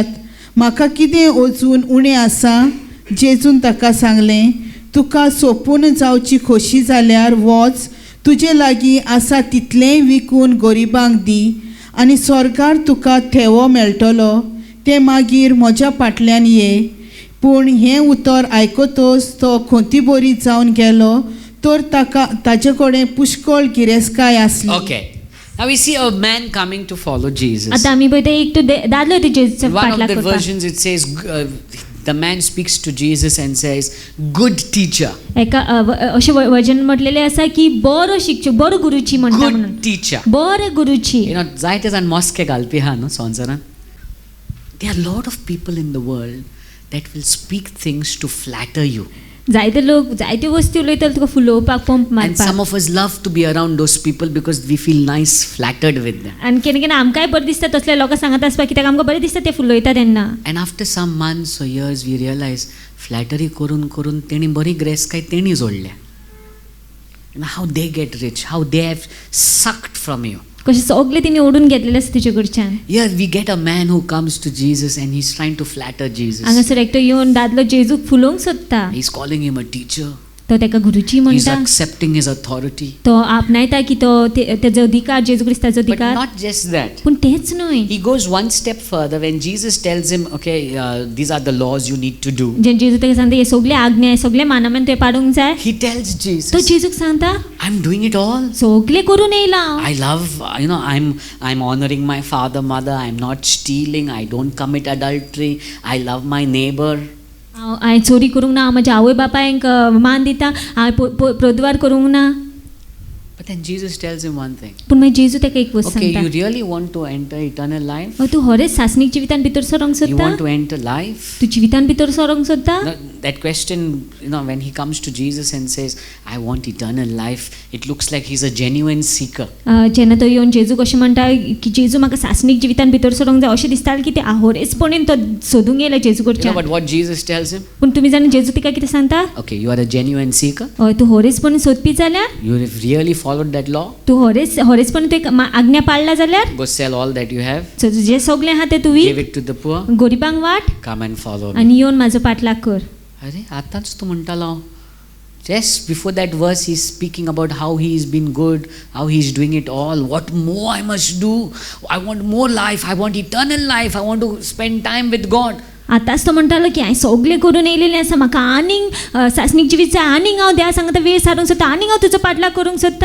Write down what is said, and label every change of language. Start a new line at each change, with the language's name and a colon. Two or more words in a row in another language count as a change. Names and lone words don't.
Konkani: म्हाका कितें अजून उणें आसा? जेजून ताका सांगलें, तुका सोंपून जावची खोशी जाल्यार वच, तुजे लागीं आसा तितलेंय विकून गरिबांक दी, आनी स्वर्गार तुका थेवो मेळटलो. ते मागीर म्हज्या फाटल्यान ये. पूण हें उतर आयकतच तो खोंतीबोरी जावन गेलो, तर ताजे कडेन पुष्कळ गिरेस्काय आसली.
English: Okay. Now we see a man coming to follow Jesus.
Konkani: आता आम्ही पळयता एक तो दादलो येता जेजूचा
English: One of
Konkani: फाटल्याक
English: the
Konkani: करपाक.
English: versions it says, the man speaks to Jesus and says, "Good teacher."
Konkani: एका अशें वचन म्हटलेलें आसा की बरो शिक्षक, बरो गुरुची म्हणटा म्हणून.
English: Good teacher.
Konkani: बरे गुरुची.
English: You know,
Konkani: जायते जाण मस्के घालपी हा न्हू संवसारान.
English: There are a lot of people in the world that will speak things to flatter you.
Konkani: जायते लोक जायत्यो वस्तू उलयतात तुका फुलोवपाक, पंप
English: And some
Konkani: मारपाक.
English: of us love to be around those people because we feel nice, flattered with them.
Konkani: आनी केन्ना केन्ना आमकांय बरें दिसता तसले लोकां सांगत आसपाक, कित्याक आमकां बरें दिसता ते फुलयता तेन्ना.
English: And after some months or years we realize flattery
Konkani: करून करून तेणी बरी ग्रेस्काय तेणी जोडल्या.
English: You know how they get rich, how they have sucked from you.
Konkani: कशें सगळें तिणी ओडून घेतलेलें आसा तुजे कडच्यान.
English: Here we get a man who comes to Jesus and he's trying to flatter Jesus.
Konkani: हांगासर एकटो येवन दादलो जेजूक फुलोवंक सोदता.
English: He's calling him a teacher.
Konkani: तो तेका गुरुची
English: He's
Konkani: म्हणटा.
English: accepting his authority.
Konkani: तो आपणायता की तो तेजो अधिकार, जेजू क्रिस्ताचो
English: But
Konkani: अधिकार.
English: not just that.
Konkani: पूण तेच न्हय.
English: He goes one step further when Jesus tells him, okay, these are the laws you need to do.
Konkani: जे जेजू तेका सांगता हे सगळे आज्ञा, हे सगळे मानमें तुवें पाडूंक जाय.
English: He tells
Konkani: तो
English: Jesus,
Konkani: जेजूक सांगता
English: I'm doing it all.
Konkani: सगळे करून येयला.
English: I love, I'm honoring my father, mother. I'm not stealing. I don't commit adultery. I love my neighbor.
Konkani: हांवें चोरी करूंक ना, हांव म्हज्या आवय बापायक मान दिता, हांवें प्रोद्वार करूंक ना.
English: But then Jesus tells him one thing.
Konkani: पूण मागीर जेजू तेका एक वस्त
English: Okay, you
Konkani: सांगता.
English: really want to enter eternal life?
Konkani: तूं खरेंच सासणीक जिवितान भितर सरोंक
English: You
Konkani: सोदता?
English: want to enter life?
Konkani: तूं जिवितान भितर सरोंक सोदता?
English: No, that question, when he comes to Jesus and says, I want eternal life, it looks like he's a genuine seeker.
Konkani: जेन्ना तो येवन जेजूक अशें म्हणटा की जेजू म्हाका सासणीक जिवितान भितर सरोंक जाय, अशें दिसता की ते होरेसपणीन तो सोदूंक येयला जेजू कडच्यान.
English: But what Jesus tells him?
Konkani: पूण तुमी जाणा जेजू तिका कितें सांगता?
English: Okay, you are a genuine seeker.
Konkani: हय, तूं होरेसपणीन सोदपी जाल्यार,
English: You have really followed that law.
Konkani: तूं होरेसपणीन तुवें आज्ञा पाळ्ळा जाल्यार,
English: Go sell all that you have,
Konkani: जे सगळें आहा तें तूं
English: give
Konkani: विक,
English: it to the poor,
Konkani: गरिबांक वाट,
English: come and follow me.
Konkani: आनी येवन म्हाजो पाटलाग कर. अरे आतांच तू म्हणटालो.
English: Just before that verse he's speaking about how he's been good, how he's doing it all. What more I must do? I want more life. I want eternal life. I want to spend time with God.
Konkani: आतांच तो म्हणटालो की हांवें सगळें करून येयलेलें आसा, म्हाका आनीक सासणीक जिवीत जाय, आनीक हांव देवा सांगता वेळ सारूंक सोदता, आनीक हांव तुजो पाटलाग करूंक सोदता.